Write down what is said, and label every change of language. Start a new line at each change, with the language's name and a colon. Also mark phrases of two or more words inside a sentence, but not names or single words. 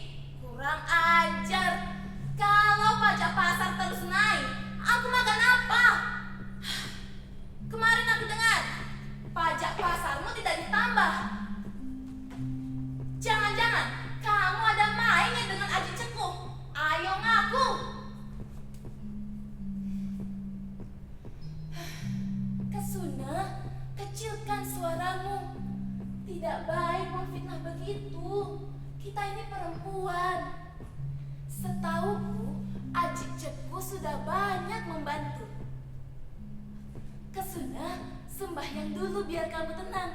Indonesian: Kurang ajar. Kalau pajak pasar terus naik, aku makan apa? Kemarin aku dengar, pajak pasarmu tidak ditambah. Jangan-jangan kamu ada mainnya dengan Aji Cekuh. Ayo ngaku. Kesuna, kecilkan suaramu. Tidak baik memfitnah begitu. Kita ini perempuan. Setahuku, Aji Cekuh sudah banyak membantu. Kesuna, sembahyang dulu biar kamu tenang.